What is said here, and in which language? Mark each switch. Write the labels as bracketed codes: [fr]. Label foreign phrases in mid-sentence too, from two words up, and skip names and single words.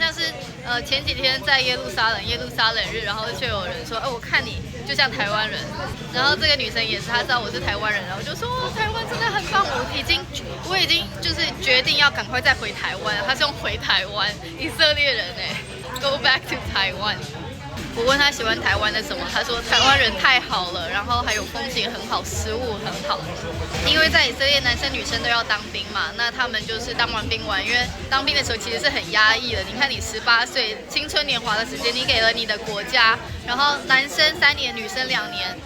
[zh] 像是前幾天在耶路撒冷日，然後就有人說，我看你就像台灣人。然後這個女生也是，她知道我是台灣人，然後就說台灣真的很棒，我已經就是決定要趕快再回台灣。她是用回台灣，以色列人 ， [en] Go back to Taiwan。 [zh] 我問他喜歡台灣的什麼，他說台灣人太好了，然後還有風景很好，食物很好。因為在以色列男生女生都要當兵嘛，那他們就是當完兵完，因為當兵的時候其實是很壓抑的。你看你18歲青春年華的時間，你給了你的國家，然後男生3年，女生2年。